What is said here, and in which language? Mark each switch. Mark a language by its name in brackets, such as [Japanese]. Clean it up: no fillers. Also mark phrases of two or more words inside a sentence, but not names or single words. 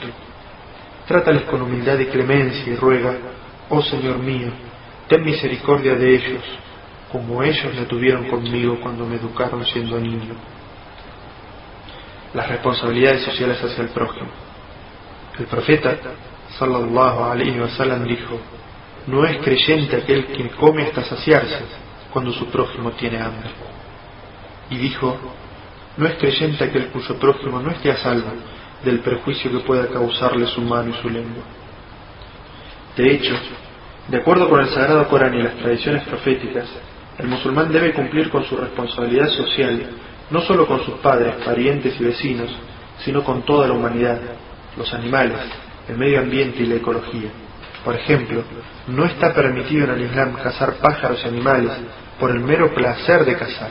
[Spanish] Trátales con humildad y clemencia y ruega: oh Señor mío, ten misericordia de ellos, como ellos la tuvieron conmigo cuando me educaron siendo niño. Las responsabilidades sociales hacia el prójimo. El profeta [Arabic] صلى الله عليه وسلم [Spanish] dijo: no es creyente aquel que come hasta saciarse cuando su prójimo tiene hambre. Y dijo: no es creyente aquel cuyo prójimo no esté a salvo del perjuicio que pueda causarle su mano y su lengua. De hecho, de acuerdo con el Sagrado Corán y las tradiciones proféticas, el musulmán debe cumplir con su responsabilidad social, no solo con sus padres, parientes y vecinos, sino con toda la humanidad, los animales, el medio ambiente y la ecología, Por ejemplo, no está permitido en el Islam cazar pájaros y animales por el mero placer de cazar.